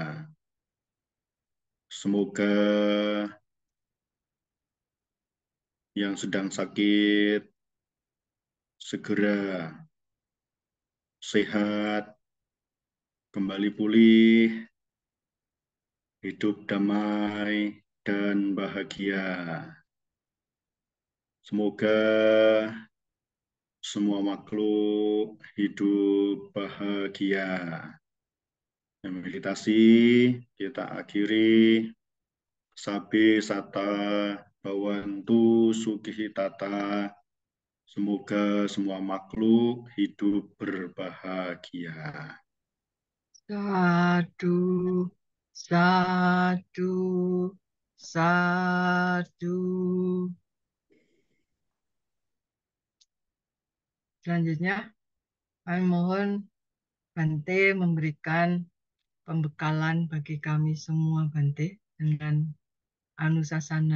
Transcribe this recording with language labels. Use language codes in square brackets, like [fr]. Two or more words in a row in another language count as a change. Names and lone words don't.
[id] Semoga yang sedang sakit segera sehat, kembali pulih, hidup damai dan bahagia. Semoga semua makhluk hidup bahagia. Meditasi kita akhiri. [pi] Sabe sata bawantu sukihitata. [id] Semoga semua makhluk hidup berbahagia. [pi] Sadu, sadu, sadu. [id] Selanjutnya, kami mohon Bante memberikan pembekalan bagi kami semua, Bante, dengan Anusasana.